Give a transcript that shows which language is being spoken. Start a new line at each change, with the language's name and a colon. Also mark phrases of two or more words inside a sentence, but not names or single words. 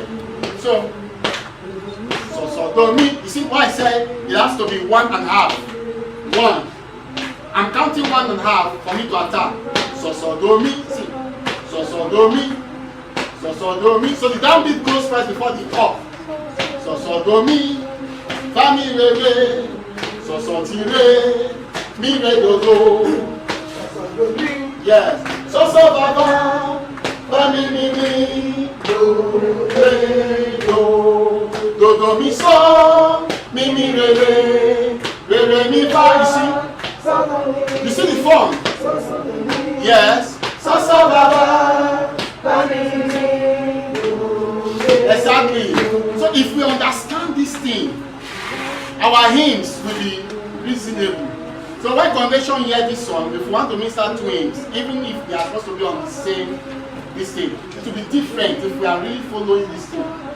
English: So, do, mi. You see why I said it has to be 1.5. 1. I'm counting 1.5 for me to attack. Do, mi. See. Do, mi. Do, mi. So the downbeat goes first before the up. Do, mi. Fa, mi, re, re. Ti, re. Mi, re, do. Yes. Baba. Fa, mi, do, re, do, mi, so. Mi, re, mi, fa. You see the form? Yes. Baba. Exactly. So if we understand this thing, our hymns will be reasonable. So when congregation hear this song, if we want to minister to hymns, even if they are supposed to be on the same this thing, it will be different if we are really following this thing.